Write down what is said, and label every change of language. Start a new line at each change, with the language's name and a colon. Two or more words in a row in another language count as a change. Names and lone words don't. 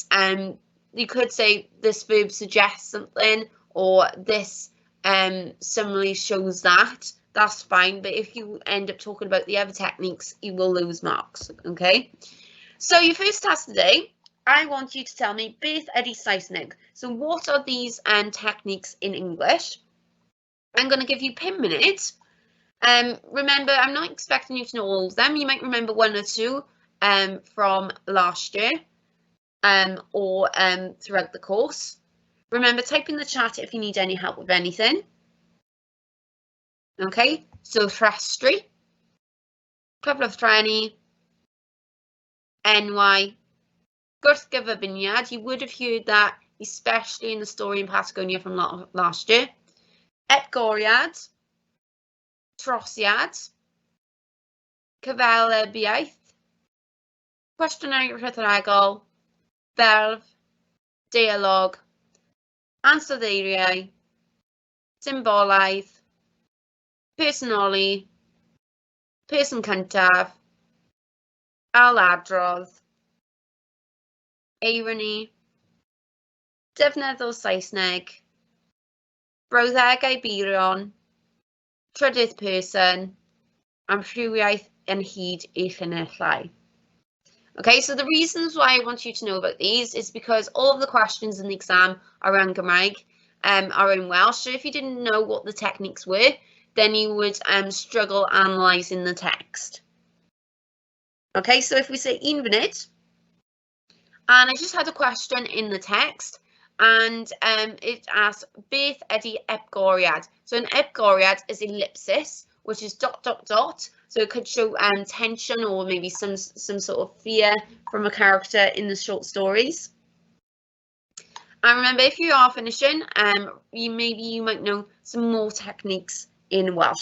English: You could say this verb suggests something, or this simile shows that. That's fine, but if you end up talking about the other techniques, you will lose marks, okay? So your first task today, I want you to tell me
Welsh: beth ydy Saesneg.
English: So what are these techniques in English? I'm going to give you 5 minutes. Remember, I'm not expecting you to know all of them. You might remember 1 or 2 from last year or throughout the course. Remember, type in the chat if you need any help with anything.
Welsh: Okay, so rhestru, cyflwyfreni, enwau, gwrthgyferbyniad.
English: You would have heard that especially in the story in Patagonia from last year.
Welsh: Epgoriad, trosiad, cyfelebiaeth, cwestiynau rhetoregol, ferf, dialog, ansoddeiriau, symbolaidd, personoli, person cyntaf, ailadrodd, eirony, defnydd o Saesneg, brawddegau byrion, trydydd person, amrywiaeth yn hyd I llinellau.
English: Okay, so the reasons why I want you to know about these is because all of the questions in the exam are in Gymraeg, are in Welsh. So if you didn't know what the techniques were, then you would struggle analysing the text. Okay, so if we say
Welsh: un funud,
English: and I just had a question in the text, and it asks,
Welsh: beth ydy epgoriad?
English: So an epgoriad is ellipsis, which is ... So it could show tension or maybe some sort of fear from a character in the short stories. And remember, if you are finishing, you might know some more techniques in Welsh.